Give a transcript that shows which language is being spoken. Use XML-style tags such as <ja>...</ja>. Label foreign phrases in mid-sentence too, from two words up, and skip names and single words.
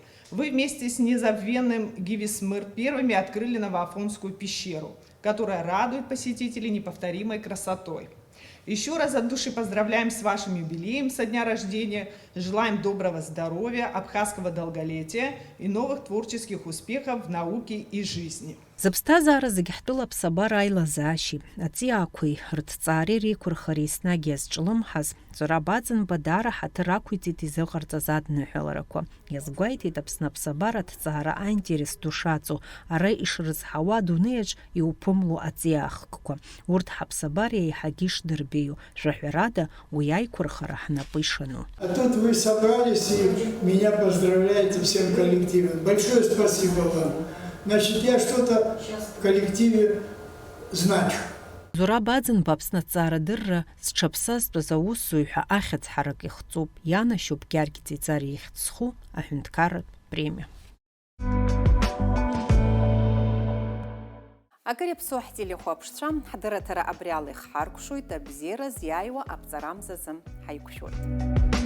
<ru>Вы вместе с незабвенным Гивисмыр первыми открыли Новоафонскую пещеру, которая радует посетителей неповторимой красотой. Еще раз от души поздравляем с вашим юбилеем со дня рождения, желаем доброго здоровья, абхазского долголетия и новых творческих успехов в науке и жизни.</ru> <ab>Зыԥсҭазаара зегьы ҳтәыла аԥсабара аилазаашьеи, аҵиаақәеи рыҭҵаареи реиқәырхареи еснагь иазҿлымҳаз, Зураб Аӡынба даара ҳаҭыр ақәиҵеит изыҟарҵаз адныҳәаларақәа. Иазгәеиҭеит Аԥсны аԥсабара аҭҵаара аинтерес ду шаҵоу, ара ишрызҳауа адунеиаҿ иуԥымло аҵиаахкқәа. Урҭ ҳаԥсабара еиҳагьы ишдырбеиу, жәаҳәарада уи аиқәырхара ҳнапы ишану.</ab> <ru>А тут вы собрались и меня поздравляете всем коллективом. Большое спасибо вам. Значит, я что-то в коллективе значу.</ru> <ab>Зураб Аӡынба Аԥсны аҭҵаарадырра зҽаԥсазтәыз аусзуҩ ҳәа ахьыӡ-ҳарак ихҵоуп, ианашьоуп Георги Ҵиҵариа ихьӡ зху аҳәынҭқарратә премиа. Акыр иаԥсоу ҳтелехәаԥшцәа ҳдырраҭара абри ала ихҳаркәшоит, абзиара зиааиуа аԥҵарамзазы ҳаиқәшәоит.</ab>